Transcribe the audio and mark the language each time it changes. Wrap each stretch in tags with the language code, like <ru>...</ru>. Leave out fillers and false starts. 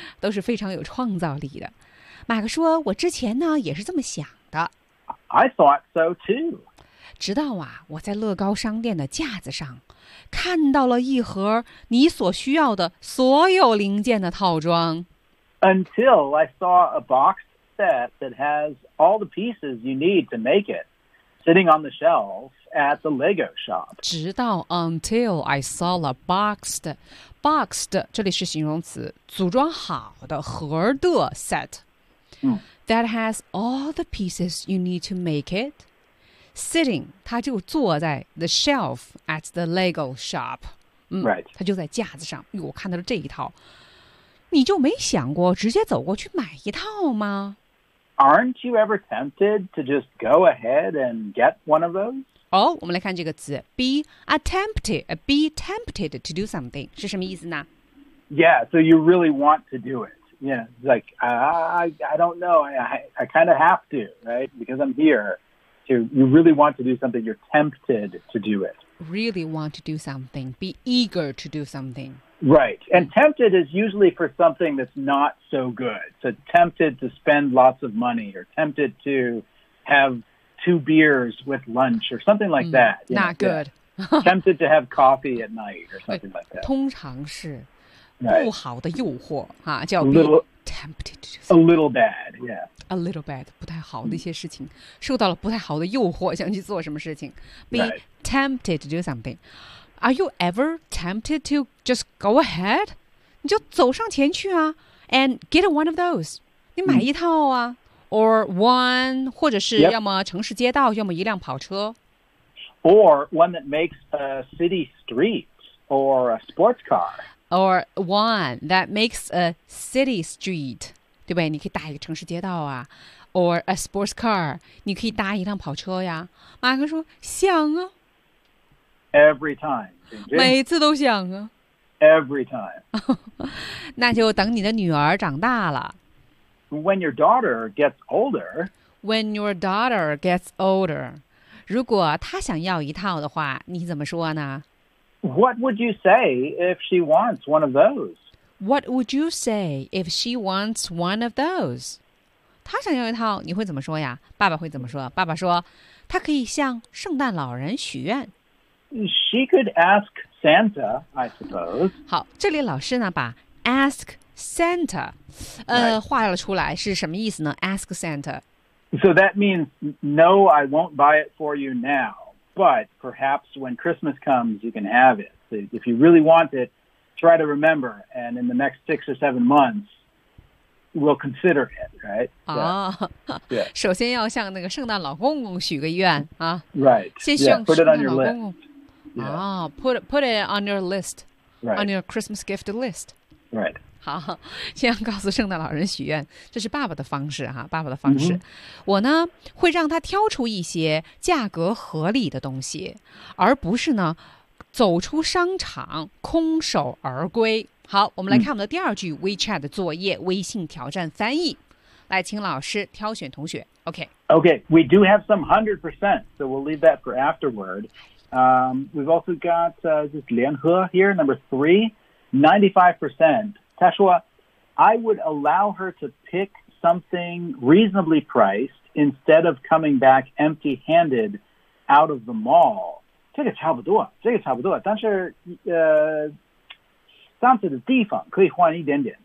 <zh>都是非常有创造力的。马克说，我之前呢也是这么想的。</zh> <en>I thought so too.</en> <zh>直到啊，我在乐高商店的架子上看到了一盒你所需要的所有零件的套装。</zh> <en>Until I saw a box set that has all the pieces you need to make it. Sitting on the shelves at the Lego shop.</en> <zh>直到</zh> <en>until I saw a boxed,</en> <zh>这里是形容词，组装好的盒的</zh> <en>set, that has all the pieces you need to make it. Sitting,</en> <zh>它就坐在</zh> <en>the shelf at the Lego shop. Right.</en> <zh>它就在架子上，我看到了这一套。你就没想过直接走过去买一套吗？</zh> <en>Aren't you ever tempted to just go ahead and get one of those?</en> <zh>Oh, 我们来看这个词</zh> <en>be tempted to do something</en> <zh>是什么意思呢</zh> <en>Yeah, so you really want to do it. Yeah, like, I don't know, I kind of have to, right? Because I'm here. So you really want to do something, you're tempted to do it. Really want to do something, be eager to do something. Right. And tempted is usually for something that's not so good. So tempted to spend lots of money or tempted to have two beers with lunch or something like that. Not good. Tempted to have coffee at night or something like that.</en> <zh>通常是不好的诱惑、</zh> <en>right.</en> <zh>叫</zh> <en>be tempted to do something. A little bad, yeah. A little bad,</en> <zh>不太好的一些事情。受到了不太好的诱惑想去做什么事情。</zh> <en>Be、 right. tempted to do something. Are you ever tempted to just go ahead?</en> <zh>你就走上前去啊</zh> <en>and get one of those.</en> <zh>你买一套啊</zh> <en>or one,</en> <zh>或者是要么城市街道、</zh> <en>yep.</en> <zh>要么一辆跑车</zh> <en>Or one that makes a city street or a sports car. Or one that makes a city street,</en> <zh>对不对你可以搭一个城市街道啊</zh> <en>or a sports car,</en> <zh>你可以搭一辆跑车呀。马克说想啊。</zh> <en>Every time,</en> <zh>每次都想啊。</zh> <en>Every time.</en> <zh>那就等你的女儿长大了。</zh> <en>When your daughter gets older. When your daughter gets older.</en> <zh>如果她想要一套的话，你怎么说呢？</zh> <en>What would you say if she wants one of those? What would you say if she wants one of those?</en> <zh>她想要一套，你会怎么说呀？爸爸会怎么说？爸爸说，她可以向圣诞老人许愿。</zh> <en>She could ask Santa, I suppose.</en> <zh>好，这里老师呢把</zh> <en>ask Santa, right.</en> <zh>画了出来是什么意思呢 ?</zh> <en>Ask Santa. So that means, no, I won't buy it for you now, but perhaps when Christmas comes, you can have it. So if you really want it, try to remember, and in the next 6 or 7 months,We'll consider it, right? Yeah.</en> <zh>首先要向那个圣诞老公公许个愿啊。</zh> <en>Right.</en> <zh>先向圣诞老公公。</zh> <en>Yeah, put it on your list. Right. On your Christmas gift list. Right.</en> <zh>好，先要告诉圣诞老人许愿，这是爸爸的方式哈，爸爸的方式。 Mm-hmm. 我呢会让他挑出一些价格合理的东西，而不是呢走出商场空手而归。好，我们来看我们的第二句 WeChat 的作业，微信挑战翻译。来，请老师挑选同学。</zh> <en>Okay, we do have some 100%, so we'll leave that for afterward. We've also got just 联合 here, number 3, 95%.</en> <zh>他说</zh> <en>I would allow her to pick something reasonably priced instead of coming back empty-handed out of the mall.</en> <zh>这个差不多，但是上次的地方可以换一点点。</zh>